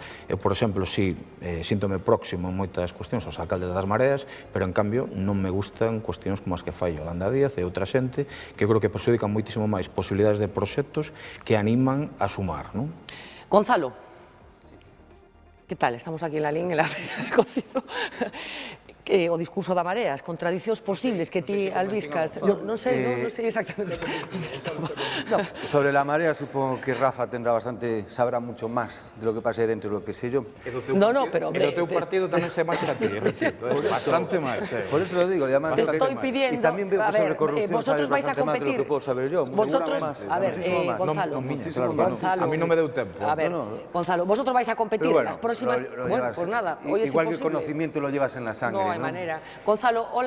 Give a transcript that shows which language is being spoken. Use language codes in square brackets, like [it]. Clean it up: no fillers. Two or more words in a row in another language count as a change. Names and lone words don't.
[gl] Eu, por exemplo, síntome próximo en moitas cuestións aos alcaldes das Mareas, pero, en cambio, non me gustan cuestións como as que fai Yolanda Díaz e outra xente que creo que perxudican moitísimo máis posibilidades de proxectos que animan a sumar, non? Gonzalo, que tal? [es] Estamos aquí en Lalín, en la Feira de Cocido. [gl] O discurso da Marea, as contradicións posibles que ti albiscas, non sei exactamente onde estaba. [es] Sobre la Marea, supongo que Rafa sabrá mucho más de lo que pase dentro de lo que sé yo. No, pero... [gl] E do teu partido tamén sei máis que a ti, bastante máis. [es] Por eso lo digo, además... Te estoy pidiendo... Y también veo que sobre corrupción vosotros vais a más de lo que puedo saber yo. Vosotros, a ver, Gonzalo, [gl] a mí non me deu tempo. [es] A ver, Gonzalo, vosotros vais a competir en las próximas... Bueno, pues nada, hoy es igual que el imposible. conocimiento lo llevas en la sangre, ¿no? Manera. Gonzalo, hola.